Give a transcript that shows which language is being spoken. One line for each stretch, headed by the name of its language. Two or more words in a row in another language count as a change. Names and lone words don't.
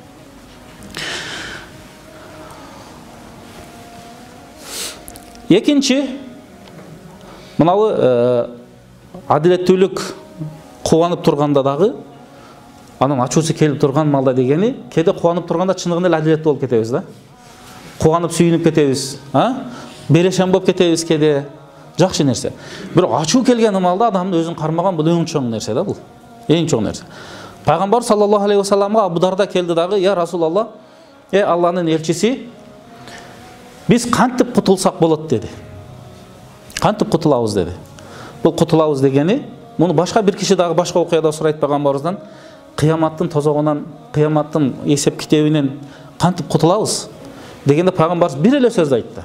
Kyrgyz: Экинчи, мынабы адилеттүүлүк кубанып турганда дагы, анан ачуусу келип турган малда дегени, кээде кубанып турганда чындыгында эле адилеттүү болуп кетебиз да. Кубанып сүйүнүп кетебиз, берешем болуп кетебиз кээде. Жакшы нерсе. Бирок ачуу келген малда адамдын өзүн кармаган бул эң чоң нерсе да бул. Эң чоң нерсе. Пайгамбар
Arabic: صلى الله عليه وسلم
Kyrgyz: Абу Дарда келди дагы,
Arabic: "يا رسول الله,
Kyrgyz: Алланын элчиси, биз кантип кутулсак болот?" деди. Кантип кутулабыз деди. Бул кутулабыз дегени, муну башка бир киши дагы башка окуяда сурайт пайгамбарыбыздан, кыяматтын тозогунан, кыяматтын эсеп китебинен кантип кутулабыз дегенде пайгамбарыбыз бир эле сөз айтты.